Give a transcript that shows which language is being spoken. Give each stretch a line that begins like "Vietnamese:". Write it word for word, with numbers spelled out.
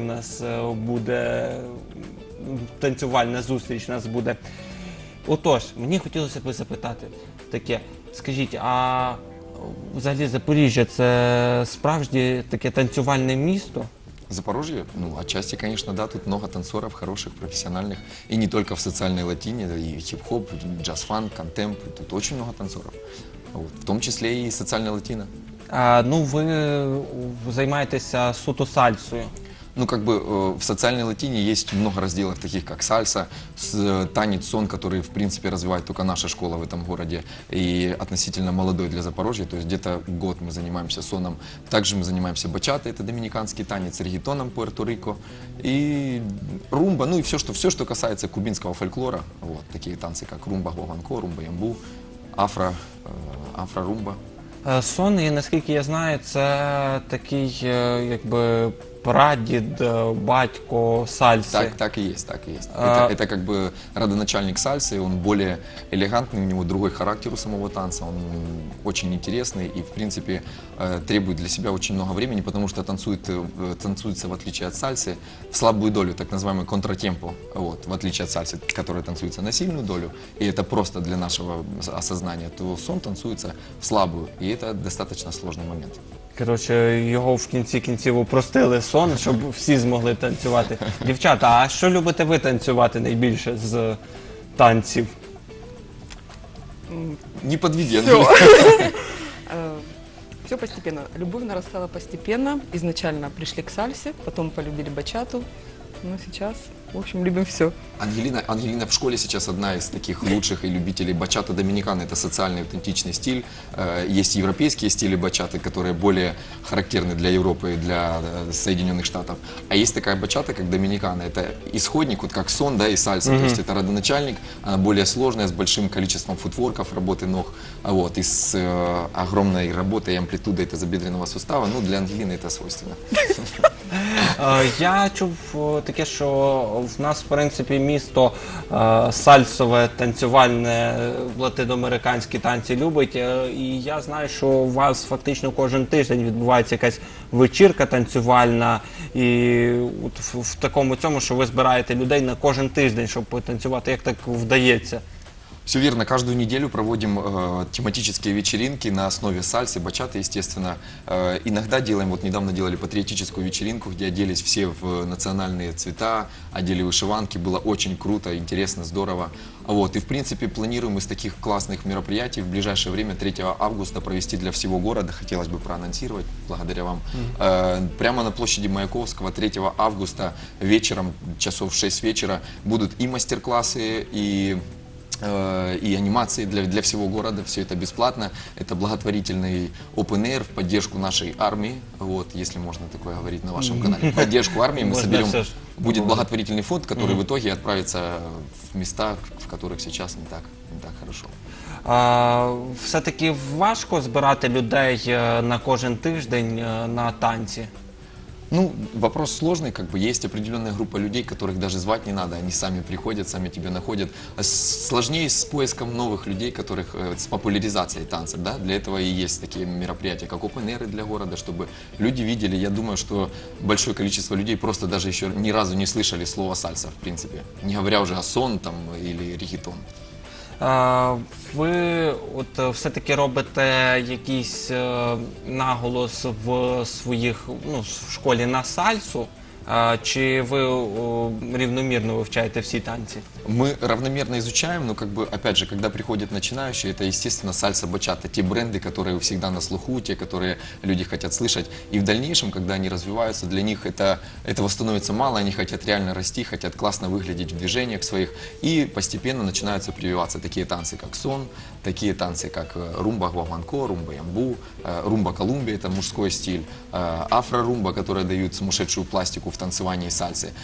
Ukrainian: У нас е, буде м, танцювальна зустріч. У нас буде. Отож, мені хотілося б запитати таке. Скажіть, а взагалі Запоріжжя це справжнє таке танцювальне місто?
Russian: Запорожье? Ну, отчасти, конечно, да. Тут много танцоров, хороших, профессиональных. И не только в социальной латине, да, и хип-хоп, и джаз-фанк, контемп. Тут очень много танцоров. Вот. В том числе и социальная латина.
Ukrainian: А, ну, ви е, займаєтеся суто сальсою.
Russian: Ну, как бы э, в социальной латине есть много разделов, таких как сальса, с- э, танец, сон, который, в принципе, развивает только наша школа в этом городе и относительно молодой для Запорожья, то есть где-то год мы занимаемся соном. Также мы занимаемся бачатой, это доминиканский танец, регетоном Пуэрто-Рико и румба, ну и все, что, все, что касается кубинского фольклора, вот, такие танцы, как румба гуаганко, румба ямбу, афро, э, афро-румба.
Ukrainian: Е, Сон, і наскільки я знаю, це такий е, якби прадід, е, батько сальси.
Russian: Так, так и есть, так и есть. А- Это, это как бы родоначальник сальсы, он более элегантный, у него другой характер у самого танца, он очень интересный и, в принципе, э, требует для себя очень много времени, потому что танцует, э, в- танцуется, в отличие от сальсы, в слабую долю, так называемый контратемпо, вот, в отличие от сальсы, которая танцуется на сильную долю, и это просто для нашего осознания, то сон танцуется в слабую, и это достаточно сложный момент.
Ukrainian: Коротше, його в кінці кінців упростили сон, щоб всі змогли танцювати. Дівчата, а що любите ви танцювати найбільше з танців?
Russian: Не подведи, Андрей. Все. Все постепенно. Любовь нарастала постепенно. Изначально пришли к сальсе, потом полюбили бачату. Ну, сейчас, в общем, любим все. Ангелина, Ангелина в школе сейчас одна из таких лучших и любителей бачата доминикана. Это социальный аутентичный стиль. Э, Есть европейские стили бачаты, которые более характерны для Европы и для э, Соединенных Штатов. А есть такая бачата, как доминикана. Это исходник, вот как сон, да, и сальса. То есть это родоначальник, она более сложная, с большим количеством футворков, работы ног. а Вот, и с э, огромной работой и амплитудой тазобедренного сустава. Ну, для Ангелины это свойственно.
Ukrainian: Е, Я чув е, таке, що в нас, в принципі, місто е, сальсове, танцювальне, е, латиноамериканські танці любить. Е, І я знаю, що у вас фактично кожен тиждень відбувається якась вечірка танцювальна. І от в, в такому цьому, що ви збираєте людей на кожен тиждень, щоб потанцювати. Як так вдається?
Russian: Все верно. Каждую неделю проводим э, тематические вечеринки на основе сальсы, бачаты, естественно. Э, иногда делаем, вот недавно делали патриотическую вечеринку, где оделись все в национальные цвета, одели вышиванки. Было очень круто, интересно, здорово. Вот. И, в принципе, планируем из таких классных мероприятий в ближайшее время, третьего августа, провести для всего города, хотелось бы проанонсировать, благодаря вам, э, прямо на площади Маяковского третьего августа вечером, часов в шесть вечера, будут и мастер-классы, и э, и анимации для, для всего города. Все это бесплатно. Это благотворительный open air в поддержку нашей армии. Вот, если можно такое говорить на вашем канале. В поддержку армии мы Можно соберем... всё ж. Будет благотворительный фонд, который в итоге отправится в места, в которых сейчас не так, не так хорошо.
Ukrainian: А, все-таки важко збирати людей е, на кожен тиждень е, на танці.
Russian: Ну, вопрос сложный, как бы есть определенная группа людей, которых даже звать не надо, они сами приходят, сами тебя находят. А с- Сложнее с поиском новых людей, которых э, с популяризацией танца, да, для этого и есть такие мероприятия, как open-air для города, чтобы люди видели. Я думаю, что большое количество людей просто даже еще ни разу не слышали слово сальса, в принципе, не говоря уже о сон там или регетон.
Ukrainian: Е, Ви от е, все-таки робите якийсь е, наголос в своїх ну, в школі на сальсу, А, чи ви о, рівномірно вивчаєте всі танці?
Russian: Мы равномерно изучаем, но как бы, опять же, когда приходят начинающие, это, естественно, сальса, бачата, те бренды, которые всегда на слуху, те, которые люди хотят слышать. И в дальнейшем, когда они развиваются, для них это, этого становится мало, они хотят реально расти, хотят классно выглядеть в движениях своих, и постепенно начинаются прививаться такие танцы, как сон, такие танцы, как румба гваванко, румба ямбу, румба колумбия, это мужской стиль, афро-румба, которая дают сумасшедшую пластику в танцевании сальсы.